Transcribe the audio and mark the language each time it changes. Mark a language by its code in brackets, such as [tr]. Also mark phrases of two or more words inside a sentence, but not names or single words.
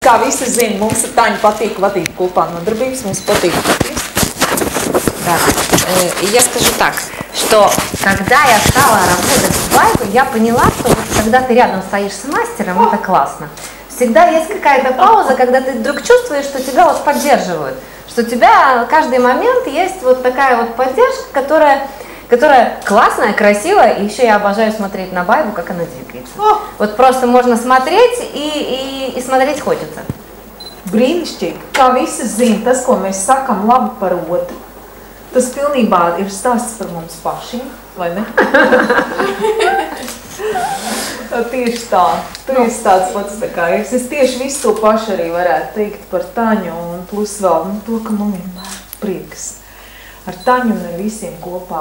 [lv] kā visi zina, mums ar Taņu patīk vadīt kopā nodarbības, mums patīk. [ru] Да. Я скажу так, что когда я стала работать в Vibe, я поняла, что вот когда ты рядом стоишь с мастером, это классно. Всегда есть какая-то пауза, когда ты вдруг чувствуешь, что тебя вот поддерживают, что у тебя каждый момент есть вот такая вот поддержка, которая классная, красивая, и еще я обожаю смотреть на Vibe, как она двигается. Вот просто можно смотреть, и смотреть хочется. [lv] Brīnišķīgi. Kā visi zina, tas, ko mēs sakam labi par otru, tas pilnībā ir stāsts par mums pašiem, vai ne? Tieši tā. Tur ir tāds pats tā kā es tieši visu to pašu arī varētu teikt par Taņu un plus vēl to, ka man vienmēr prieks ar Taņu un ar visiem kopā.